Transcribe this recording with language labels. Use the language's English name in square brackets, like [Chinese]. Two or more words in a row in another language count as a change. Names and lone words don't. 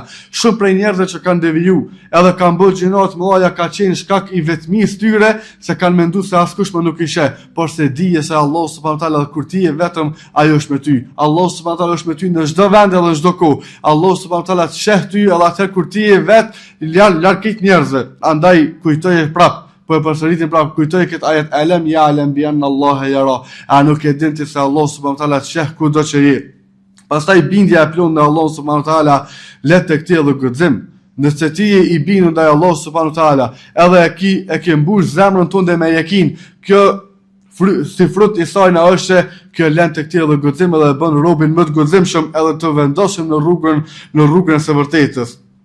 [Albanian] Shumë prej njerëzve që kanë deviju, edhe kanë bërë gjinoa të mëdha ka qenë shkak i vetmisë tyre, se kanë menduar se askush më nuk i sheh, por se dije se [Arabic] الله سبحانه وتعالى [Albanian] kur ti je vetëm, ai është me ty. [Arabic] الله سبحانه وتعالى [Albanian] është me ty në çdo vend edhe në çdo kohë. [Arabic] الله سبحانه وتعالى [Albanian] sheh ty edhe atë kur ti je vet, larg këtij njerëzve. Andaj kujtoje prap. Po e përsëritim prap, kujtoj këtë ajet [Arabic] ألم يعلم بأن الله يرى. [Albanian] A nuk e din ti se [Arabic] الله سبحانه وتعالى [Albanian] sheh kudo që je. Pastaj bindja e plotë në [Arabic] الله سبحانه وتعالى [Albanian] let tek ti edhe guxim. Nëse ti je i bindur ndaj [Arabic] الله سبحانه وتعالى, [Albanian] edhe e ke mbush zemrën tënde me yakin, kjo si frut i saj na është kjo lën tek ti edhe guxim edhe e bën robin më të guximshëm edhe të vendosëm në rrugën e së vërtetës.